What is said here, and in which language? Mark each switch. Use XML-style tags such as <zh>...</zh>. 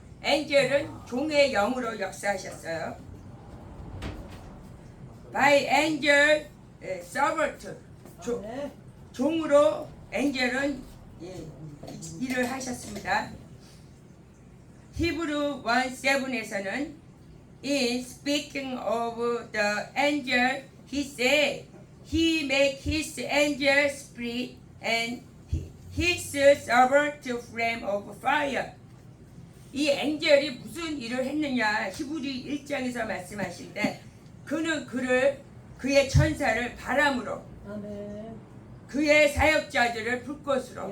<ko>엔젤은 종의 영으로 역사하셨어요.</ko> <en>By angel servant.</en> <ko>아멘. 종으로 엔젤은 일을 하셨습니다.</ko> <en>히브루 1:7에서는 In speaking of the angel, he said, He made his angel spirit and his servant flame of fire.</en> <ko>이 엔젤이 무슨 일을 했느냐? 히브리 1장에서 말씀하실 때 그는 그의 천사를 바람으로 아멘. 그의 사역자들을 불꽃으로</ko>